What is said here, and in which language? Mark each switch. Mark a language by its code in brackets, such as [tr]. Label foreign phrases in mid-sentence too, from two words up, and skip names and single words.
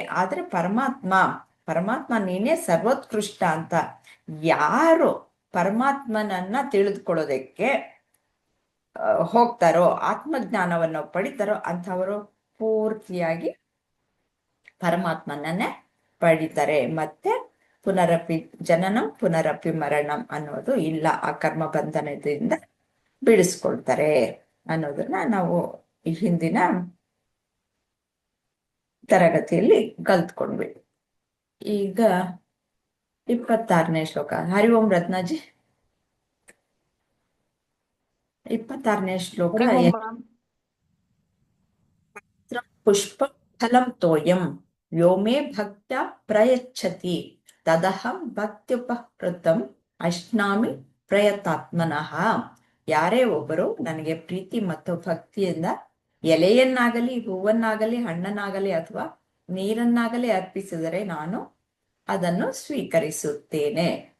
[kn] ಆದ್ರೆ ಪರಮಾತ್ಮ ಪರಮಾತ್ಮ ನೀನೇ ಸರ್ವೋತ್ಕೃಷ್ಟ ಅಂತ ಯಾರು ಪರಮಾತ್ಮನನ್ನ ತಿಳಿದುಕೊಳ್ಳೋದಕ್ಕೆ ಹೋಗ್ತಾರೋ, ಆತ್ಮಜ್ಞಾನವನ್ನು ಪಡಿತಾರೋ ಅಂಥವರು ಪೂರ್ತಿಯಾಗಿ ಪರಮಾತ್ಮನನ್ನೇ ಪಡಿತಾರೆ. ಮತ್ತೆ [sa] ಪುನರಪಿ ಜನನಂ ಪುನರಪಿ ಮರಣಂ [kn] ಅನ್ನೋದು ಇಲ್ಲ. ಆ ಕರ್ಮ ಬಂಧನದಿಂದ ಬಿಡಿಸ್ಕೊಳ್ತಾರೆ ಅನ್ನೋದನ್ನ ನಾವು ಈ ಹಿಂದಿನ ತರಗತಿಯಲ್ಲಿ ಕಲ್ತ್ಕೊಂಡ್ವಿ. ಈಗ 26ನೇ ಶ್ಲೋಕ. [sa] ಹರಿ ಓಂ [kn] ರತ್ನಾಜಿ. 26ನೇ ಶ್ಲೋಕ. [sa] ಹರಿ ಓಂ ಮ್ಯಾಮ್. ಪುಷ್ಪ ಫಲಂ ತೋಯಂ ಯೋ ಮೇ ಭಕ್ತ್ಯ ಪ್ರಯಚ್ಛತಿ ತದಹಂ ಭಕ್ತ್ಯುಪಹೃತಂ ಅಶ್ನಾಮಿ ಪ್ರಯತಾತ್ಮನಃ. [kn] ಯಾರೇ ಒಬ್ಬರು ನನಗೆ ಪ್ರೀತಿ ಮತ್ತು ಭಕ್ತಿಯಿಂದ ಎಲೆಯನ್ನಾಗಲಿ, ಹೂವನ್ನಾಗಲಿ, ಹಣ್ಣನ್ನಾಗಲಿ ಅಥವಾ ನೀರನ್ನಾಗಲಿ ಅರ್ಪಿಸಿದರೆ ನಾನು ಅದನ್ನು ಸ್ವೀಕರಿಸುತ್ತೇನೆ.